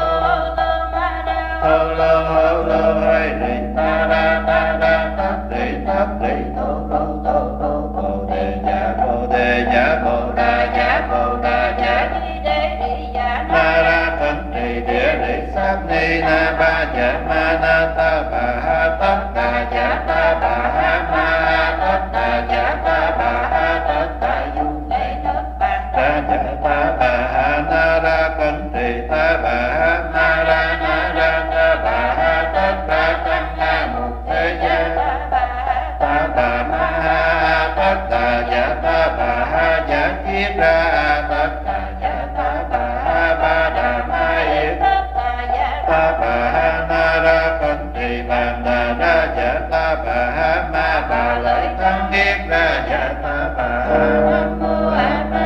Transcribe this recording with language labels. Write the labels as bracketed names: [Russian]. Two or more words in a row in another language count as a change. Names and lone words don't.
[Vietnamese] lô hay rì ta ra tát rì tô bồ đề giả bồ đà giả na ra thân trì địa lý sát ni na ba giả ma na ta bà ha tất đà giả ta bà ha ma tất đà giả ta bà ha tất đà du ra giả ta bà ha na ra cân trì ta bà ha na ra ta bà ha tất đà căn na mục thế gia ta bà ma ha tất đà giả ta bà ha giả kiết ra tất đà giả ta bà ha ba đà ma yết ta bà ha na ra cân trì bàn đà ra giả ta bà ha ma bà lợi thắng kiết ra giả ta bà ha nam mô a